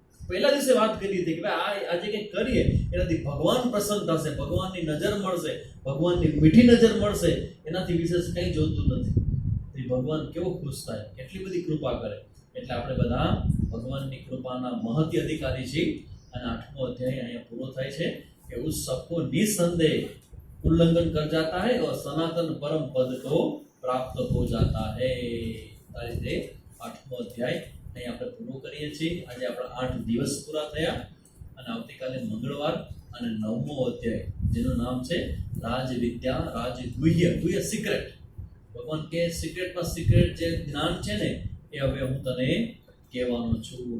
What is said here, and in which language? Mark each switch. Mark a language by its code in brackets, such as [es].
[gu] પહેલા દિવસે વાત કરી હતી કે ભાઈ આજે કંઈક કરીએ એનાથી ભગવાન પ્રસન્ન થશે, ભગવાનની નજર મળશે, ભગવાનની મીઠી નજર મળશે, એનાથી વિશેષ કંઈ જોતું નથી. તો ભગવાન કેવો ખુશ થાય, કેટલી બધી કૃપા કરે. એટલે આપણે બધા ભગવાનની કૃપાના મહત્ય અધિકારી છીએ. અને 8મો અધ્યાય અહીંયા પૂરો થાય છે [hi] कि उस सबको निसंदेह उल्लंघन कर जाता है और सनातन परम पद को प्राप्त हो जाता है. [gu] આ રીતે 8મો અધ્યાય અહીં આપણે પૂરો કરીએ છીએ. આજે આપણા 8 દિવસ પૂરા થયા અને આવતીકાલે મંગળવાર અને 9મો અધ્યાય જેનું નામ છે રાજવિદ્યા રાજગુહ્ય, ગુહ્ય સિક્રેટ. ભગવાન કે સિક્રેટમાં સિક્રેટ જે જ્ઞાન છે ને એ હવે હું તને કહેવાનો છું.